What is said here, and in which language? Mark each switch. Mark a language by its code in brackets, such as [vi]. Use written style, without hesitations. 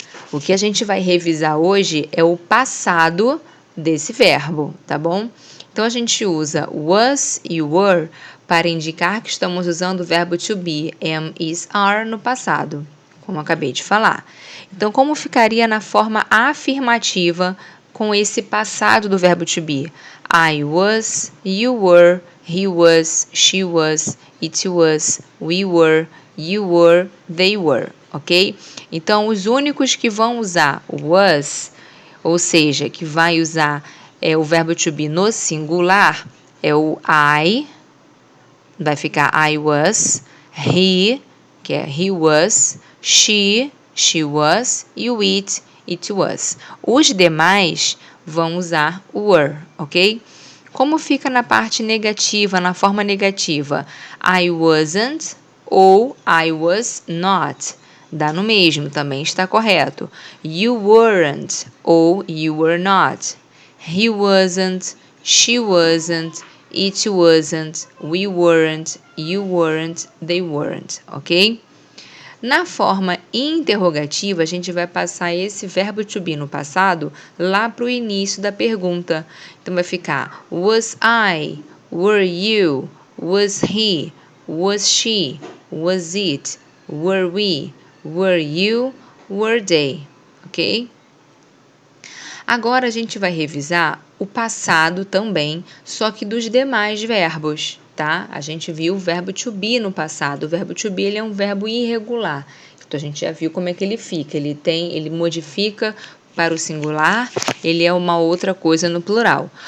[pt] O que a gente vai revisar hoje é o passado desse verbo, tá bom? Então, a gente usa was e were para indicar que estamos usando o verbo to be, am, is, are, no passado, como eu acabei de falar. Então, como ficaria na forma afirmativa com esse passado do verbo to be? [en] I was, you were, he was, she was, it was, we were, you were, they were, ok? [pt] Então, os únicos que vão usar o was, ou seja, que vai usar o verbo to be no singular, é o I, vai ficar [en] I was, [pt] he, que é [en] he was, she was, [pt] e o [en] it was. [pt] Os demais vão usar o were, ok? Como fica na parte negativa, na forma negativa? [en] I wasn't ou I was not. [pt] Dá no mesmo, também está correto. [en] You weren't ou you were not. He wasn't, she wasn't, it wasn't, we weren't, you weren't, they weren't, ok? [pt] Na forma interrogativa, a gente vai passar esse verbo to be no passado lá para o início da pergunta. Então, vai ficar [en] was I, were you, was he, was she, was it, were we, were you, were they, ok? [pt] Agora a gente vai revisar o passado também, só que dos demais verbos, tá? A gente viu o verbo to be no passado. O verbo to be ele é um verbo irregular. Então a gente já viu como é que ele fica. Ele modifica para o singular, ele é uma outra coisa no plural.